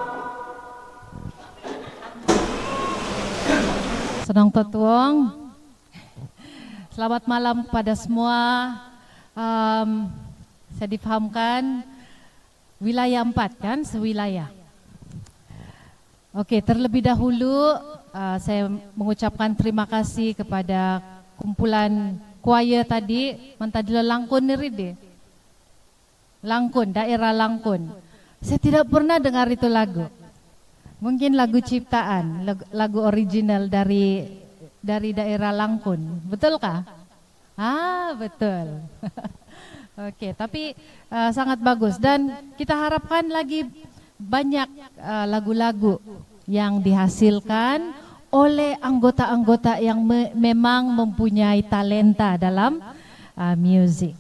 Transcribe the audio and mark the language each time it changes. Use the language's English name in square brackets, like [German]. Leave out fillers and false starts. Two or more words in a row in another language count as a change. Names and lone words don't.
[Malay] Sedang Tetuang, selamat malam kepada semua. Saya difahamkan wilayah 4 kan, sewilayah. Oke, terlebih dahulu saya mengucapkan terima kasih kepada kumpulan choir tadi, mentadila Langkun niride. Langkun, daerah Langkun. Saya tidak pernah dengar itu lagu. Mungkin lagu ciptaan, lagu original dari daerah Langkun. Betulkah? Ah, betul. Oke, tapi sangat bagus dan kita harapkan lagi banyak lagu-lagu yang dihasilkan oleh anggota-anggota yang memang mempunyai talenta dalam musik.